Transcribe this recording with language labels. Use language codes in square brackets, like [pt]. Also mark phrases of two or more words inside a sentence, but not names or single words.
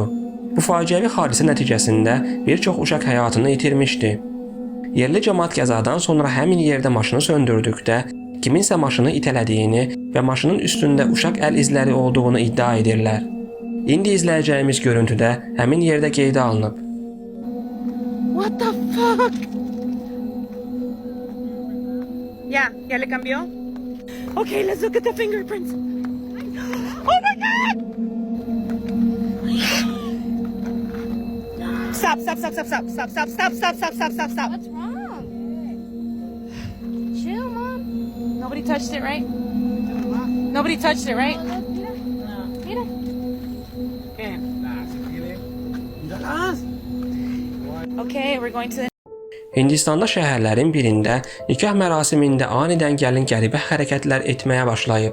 [az] Bu faciəvi hadisə nəticəsində bir çox uşaq həyatını itirmişdi. Yerli cəmaət qəzadan sonra həmin yerdə maşını söndürdükdə kiminsə maşını itələdiyini və maşının üstündə uşaq əl izləri olduğunu iddia edirlər. İndi izləyəcəyimiz görüntüdə həmin yerdə qeydə alınıb. [en] What the fuck? [es] Ya le cambió? [en] Okay, let's look at the fingerprints. Oh my god! Stop. What's wrong? Chill, Mom. Nobody touched it, right? Nobody touched it, right? Mira. Okay, we're going to the... [az] Hindistanda şəhərlərin birində nikah mərasimində anidən gəlin qəribə hərəkətlər etməyə başlayıb.